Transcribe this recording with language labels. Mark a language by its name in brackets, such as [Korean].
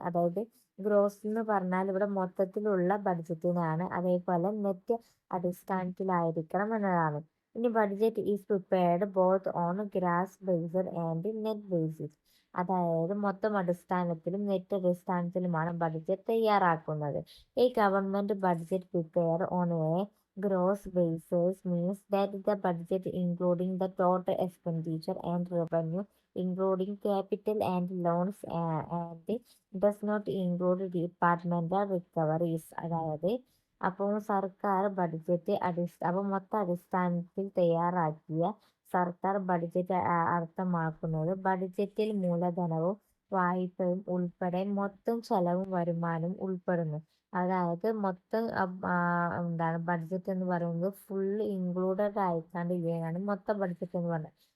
[Malayalam] അതായത് ഗ്രോസ് എന്ന് പറഞ്ഞാൽ ഇവിടെ മൊത്തത്തിലുള്ള ബഡ്ജറ്റിനാണ്. അതേപോലെ നെറ്റ് അടിസ്ഥാനത്തിലായിരിക്കണം എന്നതാണ്. [English] ഇനി budget is prepared both on gross based and net basis. [Malayalam] അതായത് മൊത്തം അടിസ്ഥാനത്തിലും നെറ്റ് അടിസ്ഥാനത്തിലുമാണ് ബഡ്ജറ്റ് തയ്യാറാക്കുന്നത്. [English] ഈ government budget prepare on a gross basis means that the budget including the total expenditure and revenue including capital and loans and does not include departmental recoveries. [Malayalam] അതായത് അപ്പോൾ സർക്കാർ budget അപ്പോൾ മൊത്ത അടിസ്ഥാനത്തിൽ തയ്യാറാക്കിയ സർക്കാർ ബഡ്ജറ്റ് അർത്ഥമാക്കുന്നത് ബഡ്ജറ്റിൽ മൂലധനവും വായ്പയും ഉൾപ്പെടെ മൊത്തം ചെലവും വരുമാനവും ഉൾപ്പെടുന്നു. അതായത് മൊത്തം എന്താണ് ബഡ്ജറ്റ് എന്ന് പറയുന്നത് ഫുൾ ഇൻക്ലൂഡഡ് ആയിക്കാണ്ട് ഇവയാണ് മൊത്തം ബഡ്ജറ്റ് എന്ന് പറയുന്നത്.